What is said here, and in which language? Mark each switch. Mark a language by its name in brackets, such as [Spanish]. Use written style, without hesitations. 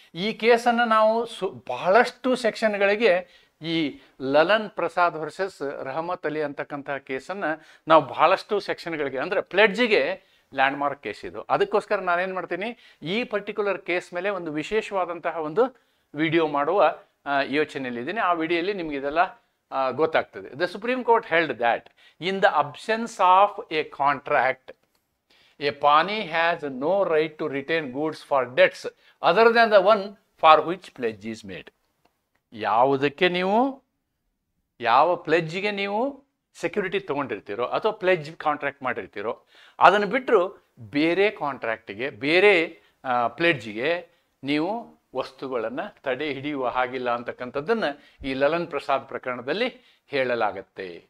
[Kannada] ಈ ಕೇಸನ್ನು ನಾವು ಬಹಳಷ್ಟು ಸೆಕ್ಷನ್ಗಳಿಗೆ, ಈ ಲಲನ್ ಪ್ರಸಾದ್ ವರ್ಸಸ್ ರಹಮತ್ ಅಲಿ ಅಂತಕ್ಕಂತಹ ಕೇಸನ್ನು ನಾವು ಬಹಳಷ್ಟು ಸೆಕ್ಷನ್ಗಳಿಗೆ, ಅಂದರೆ ಪ್ಲೆಡ್ಜಿಗೆ ಲ್ಯಾಂಡ್ಮಾರ್ಕ್ ಕೇಸ್ ಇದು. ಅದಕ್ಕೋಸ್ಕರ ನಾನೇನು ಮಾಡ್ತೀನಿ, ಈ ಪರ್ಟಿಕ್ಯುಲರ್ ಕೇಸ್ ಮೇಲೆ ಒಂದು ವಿಶೇಷವಾದಂತಹ ಒಂದು ವಿಡಿಯೋ ಮಾಡುವ ಯೋಚನೆಯಲ್ಲಿದ್ದೀನಿ. ಆ ವಿಡಿಯೋಲಿ ನಿಮಗೆ ಇದೆಲ್ಲ ಗೊತ್ತಾಗ್ತದೆ. [English] The supreme court held that in the absence of a contract a pawnee has no right to retain goods for debts other than the one for which pledge is made. [Kannada] ಯಾವುದಕ್ಕೆ ನೀವು, ಯಾವ ಪ್ಲೆಡ್ಜ್ಗೆ ನೀವು ಸೆಕ್ಯೂರಿಟಿ ತೊಗೊಂಡಿರ್ತೀರೋ ಅಥವಾ pledge contract ಮಾಡಿರ್ತೀರೋ ಅದನ್ನು ಬಿಟ್ಟರು ಬೇರೆ ಕಾಂಟ್ರಾಕ್ಟಿಗೆ, ಬೇರೆ ಪ್ಲೆಡ್ಜ್ಗೆ ನೀವು ವಸ್ತುಗಳನ್ನು ತಡೆ ಹಿಡಿಯುವ ಹಾಗಿಲ್ಲ ಅಂತಕ್ಕಂಥದ್ದನ್ನು ಈ ಲಲನ್ ಪ್ರಸಾದ್ ಪ್ರಕರಣದಲ್ಲಿ ಹೇಳಲಾಗತ್ತೆ.